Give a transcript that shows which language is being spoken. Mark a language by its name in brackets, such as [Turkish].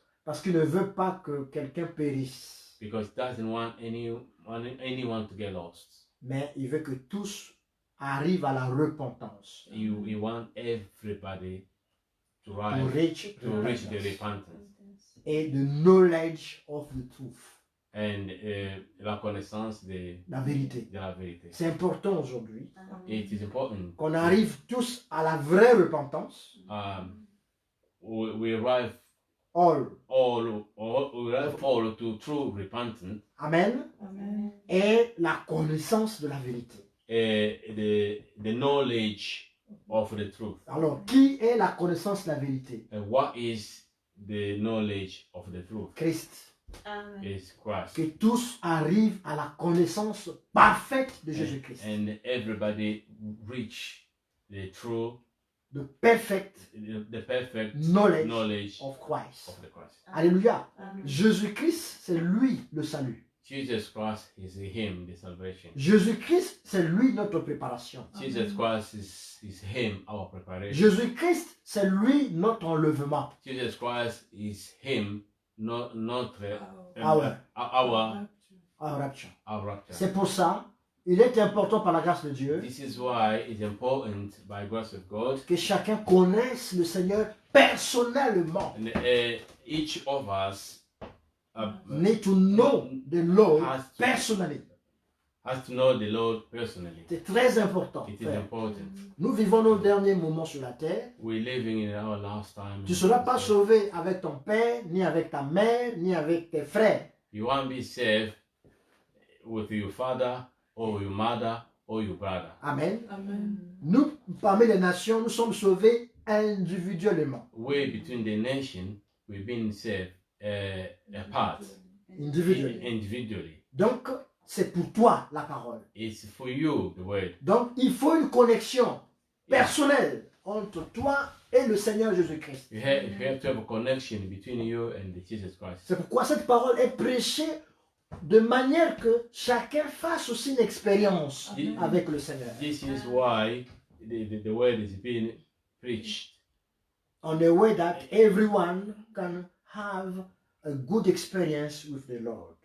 [French] parce qu'il ne veut pas que quelqu'un périsse, [English] because He doesn't want anyone to get lost. [French] mais il veut que tous arrivent à la repentance. [English] He wants everybody to To rise reach to reach the repentance. repentance. et the knowledge of the truth, [French] and la connaissance la vérité. de la vérité. C'est important aujourd'hui [English] It is important [French] qu'on arrive tous à la vraie repentance. [English] we arrive All. all to true repentance, Amen. Amen. [French] Et la connaissance de la vérité. [English] the knowledge of the truth. [French] Alors, qui est la connaissance de la vérité? [English] What is the knowledge of the truth? Christ. Amen. Is Christ. [French] Que tous arrivent à la connaissance parfaite de Jésus-Christ. [English] And everybody reach the true, The perfect the perfect knowledge knowledge of Christ. of the Christ. [French] Alléluia. Amen. Jésus-Christ, c'est lui le salut. [English] Jesus Christ is him, the salvation. [French] Jésus-Christ, c'est lui notre préparation. [English] Jesus Christ is him, our preparation. [French] Jésus-Christ, c'est lui notre enlèvement. [English] Jesus Christ is him, notre [French] Ah ouais. [English] our Ah, rapture. rapture. [French] C'est pour ça, il est important par la grâce de Dieu [English] This is why it's important by grace of God, [French] que chacun connaisse le Seigneur personnellement. [English] and each of us Need to know the Lord has personally. to know the Lord personally. [French] C'est très important. [English] It is [French] frère. [English] important. [French] Nous vivons nos derniers moments sur la terre. [English] We're living in our last time. [French] Tu ne seras pas sauvé avec ton père, ni avec ta mère, ni avec tes frères. [English] You won't be saved with your father or your mother or your brother. Amen. Amen. [French] Nous, parmi les nations, nous sommes sauvés individuellement. [English] We between the nation, we've been saved apart, individually. [French] Donc, c'est pour toi la parole. [English] It's for you the word. [French] Donc, il faut une connexion personnelle entre toi et le Seigneur Jésus-Christ. [English] You have to have a connection between you and Jesus Christ. [French] C'est pourquoi cette parole est prêchée de manière que chacun fasse aussi une expérience Amen. avec le Seigneur. [English] This is why the word is being preached. On a way that everyone can have a good experience with the Lord.